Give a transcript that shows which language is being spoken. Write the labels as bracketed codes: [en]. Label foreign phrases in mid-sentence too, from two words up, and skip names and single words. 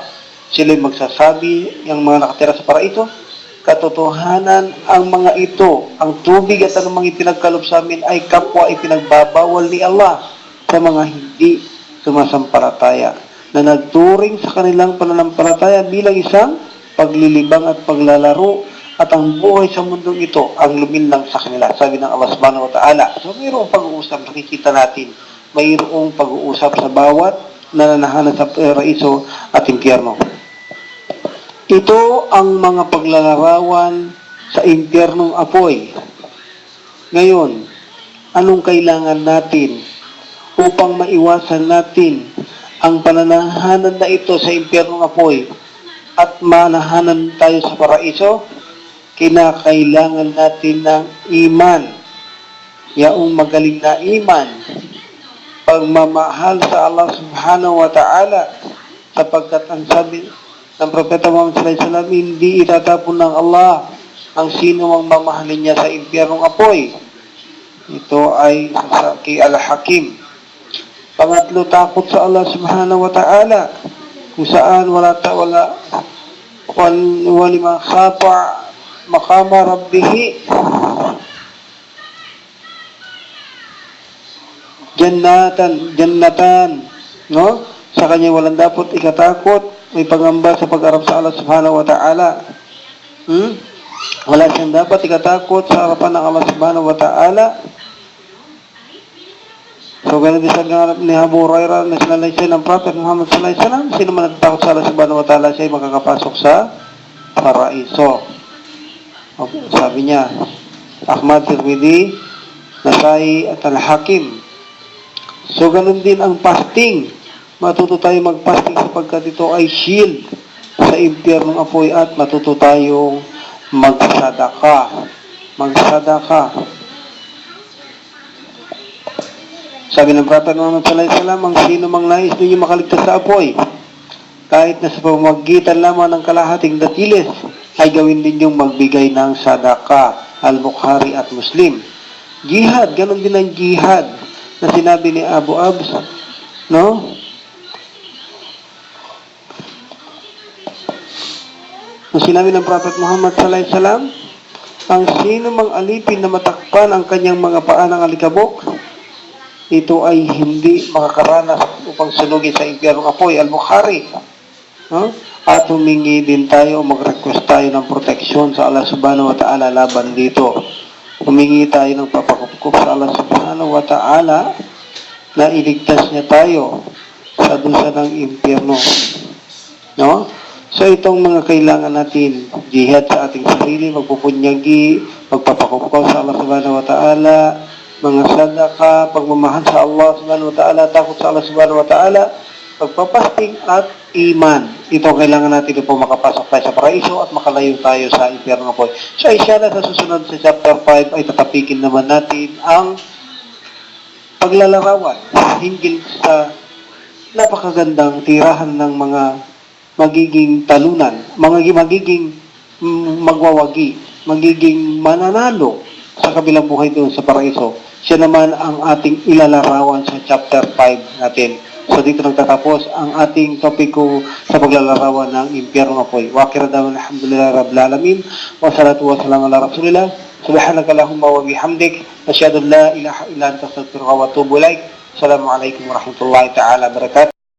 [tl] Sila'y magsasabi, yung mga nakatira sa paraiso, katotohanan ang mga ito, ang tubig at anumang ipinagkaloob sa amin ay kapwa ipinagbabawal ni Allah sa mga hindi sumasampalataya na nagturing sa kanilang pananampalataya bilang isang paglilibang at paglalaro at ang buhay sa mundong ito ang luminlang sa kanila. Sabi ng Allah [ar] سبحانه وتعالى. [tl] So mayroong pag-uusap, nakikita natin, mayroong pag-uusap sa bawat nananahanan sa paraiso at impyerno. Ito ang mga paglalarawan sa impyernong apoy. Ngayon, anong kailangan natin upang maiwasan natin ang pananahanan na ito sa impyernong apoy at manahanan tayo sa paraiso? Kinakailangan natin ng iman. Yaong magaling na iman. Pagmamahal sa Allah [ar] سبحانه وتعالى. [tl] Sapagkat ang sabi ng Propeta Muhammad [ar] صلى الله عليه وسلم, [tl] hindi itatapon ng Allah ang sino ang mamahalin niya sa impyernong apoy. Ito ay kay Al-Hakim. Pangatlo, takot sa Allah [ar] سبحانه وتعالى. [tl] kung saan [ar] ولمن خاف مقام ربه جنتان, [tl] no? Sa kanya walang dapat ikatakot, may pangamba sa pag-arap sa Allah [ar] سبحانه وتعالى. [tl] Wala siyang dapat ikatakot sa harapan ng Allah [ar] سبحانه وتعالى. [tl] So, ganun din sa ganap ni Abu Hurairah na sinalaysay ng Prophet Muhammad [ar] صلى الله عليه وسلم, [tl] sino man nagtakot sa Allah [ar] سبحانه وتعالى, [tl] siya ay makakapasok sa paraiso. Okay, sabi niya, Ahmad, Tirmidhi, Nasai at Al-Hakim. So, ganun din ang fasting. Matuto tayo mag-fasting sapagkat ito ay shield sa impyernong apoy at matuto tayong magsadaka. Magsadaka. Sabi ng Prophet Muhammad [ar] صلى الله عليه وسلم, [tl] ang sino mang nais ninyo makaligtas sa apoy, kahit na sa pamamagitan lamang ng kalahating datilis, ay gawin din yung magbigay ng sadaka. Al-Bukhari at Muslim. Jihad, ganun din ang jihad na sinabi ni Abu Abs, no? Ang sinabi ng Prophet Muhammad [ar] صلى الله عليه وسلم, [tl] ang sino mang alipin na matakpan ang kanyang mga paa ng alikabok, ito ay hindi makakaranas upang sunugin sa impyernong apoy. Al-Bukhari. No? At humingi din tayo, mag-request tayo ng proteksyon sa Allah [ar] سبحانه وتعالى [tl] laban dito. Humingi tayo ng papakupkup sa Allah [ar] سبحانه وتعالى [tl] na iligtas niya tayo sa dusa ng impyerno. No? So itong mga kailangan natin, jihad sa ating sarili, magpupunyagi, magpapakupkup sa Allah [ar] سبحانه وتعالى, [tl] mga sadaka, pagmamahal sa Allah [ar] سبحانه وتعالى, [tl] takot sa Allah [ar] سبحانه وتعالى, [tl] pagpapasting at iman. Ito kailangan natin po makapasok tayo sa paraiso at makalayo tayo sa impyerno po. So inshallah sa susunod sa chapter 5 ay tatapikin naman natin ang paglalarawan hinggil sa napakagandang tirahan ng mga magiging talunan, magiging magwawagi, magiging mananalo sa kabilang buhay doon sa paraiso. Siya naman ang ating ilalarawan sa chapter 5 natin. So dito nagtatapos ang ating topiko sa paglalarawan ng impyerno apoy. [ar] وآخر دعوانا الحمد لله رب العالمين والصلاة والسلام على رسول الله. سبحانك اللهم وبحمدك أشهد أن لا إله إلا أنت أستغفرك وأتوب إليك. السلام عليكم ورحمة الله تعالى وبركاته.